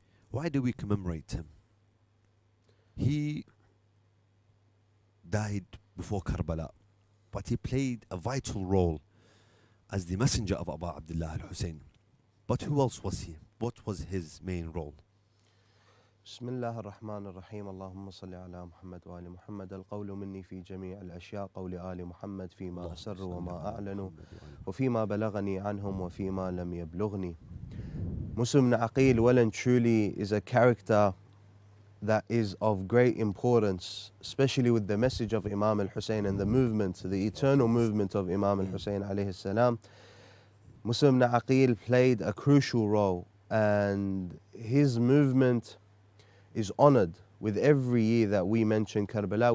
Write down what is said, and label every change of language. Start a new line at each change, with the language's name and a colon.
English: Why do we commemorate him? He died before Karbala, but he played a vital role as the messenger of Aba Abdillah al-Hussein. But who else was he? What was his main role?
Arabic: بسم الله الرحمن الرحيم اللهم صل على محمد وآل محمد القول مني في جميع الأشياء قول آل محمد فيما أسر وما أعلن وفيما بلغني عنهم وفيما لم يبلغني.
English: Muslim ibn Aqil well and truly is a character that is of great importance, especially with the message of Imam al-Hussein and the movement, the eternal movement of Imam al-Hussein alayhi salam. Muslim ibn Aqil played a crucial role, and his movement is honored with every year that we mention Karbala.